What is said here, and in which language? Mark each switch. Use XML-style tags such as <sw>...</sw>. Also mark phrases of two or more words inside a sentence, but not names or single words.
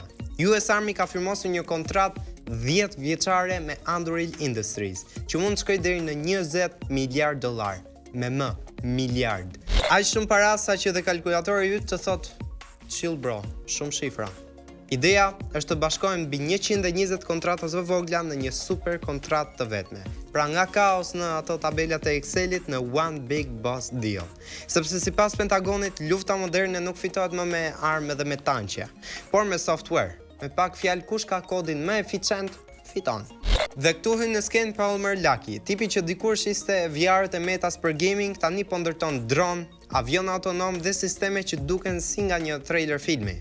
<sq>US Army ka firmosur një kontratë 10 vjeçare me Anduril Industries, që mund të shkojë deri në 20 miliard dollar, me më miliard. Aq shumë para sa që dhe kalkulatori yt të thot,</sq> <en>chill bro,</en> <sq>shumë shifra. Ideja është të bashkojmë mbi 120 kontrata të vogla në një super kontratë të vetme. Pra nga kaos në ato tabelat e Excelit në</sq> <en>one big boss deal.</en> <sq>Sepse sipas Pentagonit, lufta moderne nuk fitohet më me armë dhe me tanqe, por me software. Me pak fjalë, kush ka kodin më eficient, fiton. Dhe këtu hyn në skenë Palmer Luckey, tipi që dikur shiste VR-ët e metas për gaming, tani po ndërton dron, avion autonom dhe sisteme që duken si nga një trailer filmi.</sq>